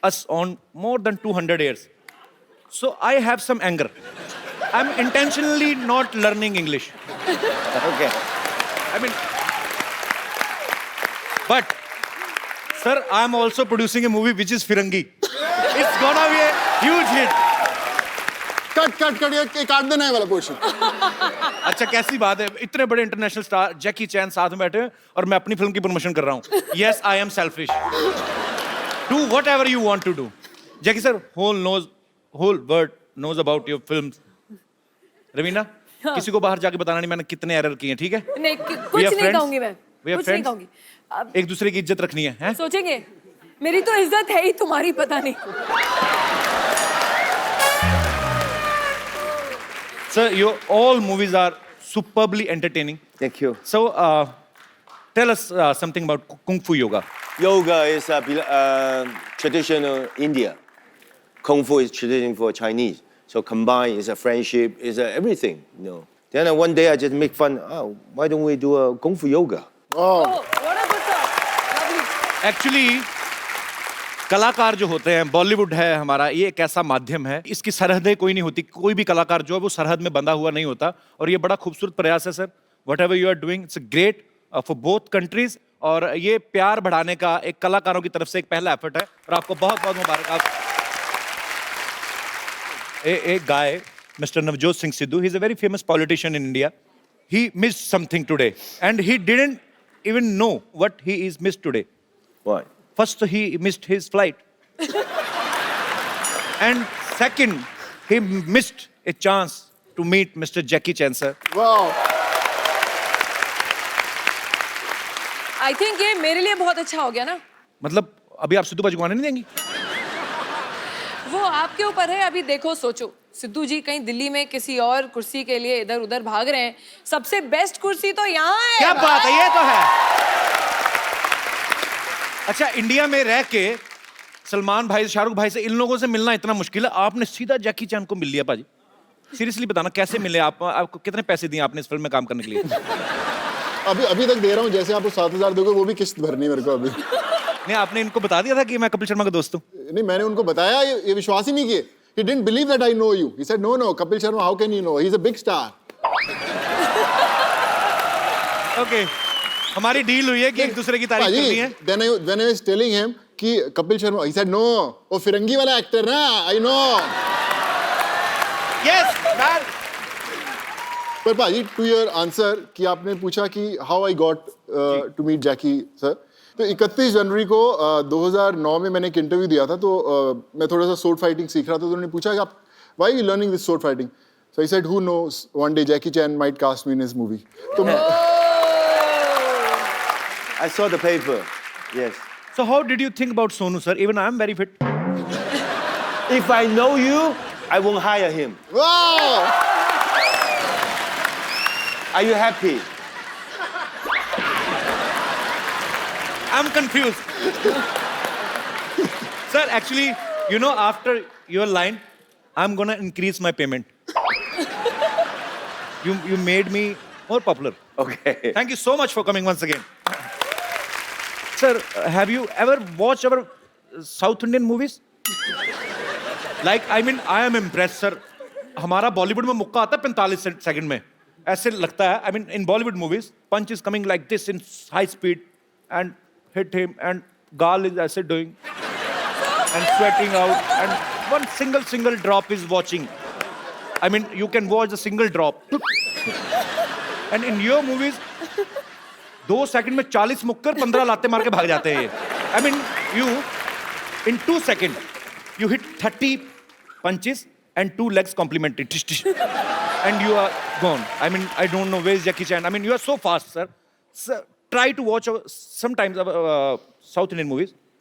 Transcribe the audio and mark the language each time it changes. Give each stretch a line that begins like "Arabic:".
English: us on more than 200 years. So I have some anger. I'm intentionally not learning English. Okay. I mean, but, sir, I'm also producing a movie which is Firangi. It's gonna be a huge hit.
Hindi: Cut, ये काट देना है वाला portion. अच्छा, कैसी बात है, इतने बड़े इंटरनेशनल स्टार जैकी चैन साथ में बैठे हैं और मैं अपनी फिल्म की प्रमोशन कर रहा हूँ।
English: Yes, I am selfish. Do whatever you want to do. Jackie sir, whole world knows about your films.
Hindi: Raveena, किसी को बाहर जाके बताना नहीं मैंने कितने एरर किए हैं, ठीक है? नहीं, कुछ नहीं कहूंगी मैं। कुछ नहीं कहूंगी। एक दूसरे की इज्जत रखनी है, हैं? सोचेंगे, मेरी तो इज्जत है ही, तुम्हारी पता नहीं।
English: Sir, your all movies are superbly entertaining. Thank you. So, tell us something about Kung Fu Yoga. Yoga is traditional India. Kung Fu is traditional for Chinese. So combined is a friendship, is a everything, you know. Then one day I just make fun. Oh, why don't we do a Kung Fu yoga? Oh, what a good thought. Lovely.
Hindi: Actually, कलाकार जो होते हैं, बॉलीवुड है हमारा, ये एक ऐसा माध्यम है, इसकी सरहदें कोई नहीं होती, कोई भी कलाकार जो है वो सरहद में बंधा हुआ नहीं होता, और ये बड़ा खूबसूरत प्रयास है sir.
English: Whatever you are doing, it's great for both countries,
Hindi: और ये प्यार बढ़ाने का एक कलाकारों की तरफ से एक पहला एफर्ट है, और आपको बहुत बहुत मुबारक।
English: A guy, Mr. Navjot Singh Sidhu, he's a very famous politician in India. He missed something today, and he didn't even know what he is missed today. What? First, he missed his flight. And second, he missed a chance to meet Mr. Jackie Chan, sir. Wow. I think
Hindi: ये मेरे लिए बहुत अच्छा हो गया ना। मतलब अभी आप सिद्धू बाजी को आने नहीं देंगी? वो आपके ऊपर है, अभी देखो सोचो, सिद्धू जी कहीं दिल्ली में किसी और कुर्सी के लिए इधर उधर भाग रहे हैं, सबसे बेस्ट कुर्सी तो यहाँ है। क्या बात है, ये तो है। अच्छा, इंडिया में रह के सलमान भाई, शाहरुख भाई से, इन लोगों से मिलना इतना मुश्किल है, आपने सीधा जैकी चैन को मिल लिया पाजी। सीरियसली बताना कैसे मिले आप, आपको कितने पैसे दिए आपने इस फिल्म में काम करने के लिए? अभी तक दे रहा हूँ, जैसे आपको 7,000 दोगे वो भी किस्त भरनी मेरे को अभी। नहीं, आपने इनको बता दिया था कि मैं कपिल शर्मा का दोस्त हूँ? नहीं, मैंने उनको बताया, ये विश्वास ही नहीं किए।
English: He didn't believe that I know you. He said, no, Kapil Sharma, how can you know? He's a big star. Okay.
Hindi: हमारी डील हुई है कि एक दूसरे की तारीफ करनी है।
English: When I was telling him कि Kapil Sharma, he said, no,
Hindi: वो फिरंगी वाला एक्टर ना,
English: I know. Yes, man.
Hindi: पर पाजी,
English: to your answer
Hindi: कि आपने पूछा कि
English: how I got to meet Jackie sir,
Hindi: तो 31 जनवरी को 2009 में मैंने एक इंटरव्यू दिया था, तो मैं थोड़ा सा sword fighting सीख रहा था, तो उन्होंने पूछा कि आप
English: why are you learning this sword fighting? So he said, who knows, one day Jackie Chan might cast me in his movie. So I saw the paper. Yes. So how did you think about Sonu, sir? Even I am very fit. If I know you, I won't hire him. wow! Are you happy? I'm confused. Sir, actually, you know, after your line, I'm gonna increase my payment. You made me more popular. Okay. Thank you so much for coming once again. Sir, have you ever watched our South Indian movies? Like, I mean, I am impressed, sir.
Hindi: हमारा बॉलीवुड में मुक्का आता है 45 second में. ऐसे लगता है.
English: I mean, in Bollywood movies, punch is coming like this in high speed and hit him, and Gal is as doing and sweating out, and one single drop is watching. I mean, you can watch a single drop. And in your movies,
Hindi: 2 second में 40 मुक्कर 15 लाते मार के भाग जाते हैं.
English: I mean, you in 2 seconds you hit 30 punches and 2 legs complementary, and you are gone. I mean, I don't know where is Jackie Chan. I mean, you are so fast, sir. Sir, try to watch sometimes South Indian movies.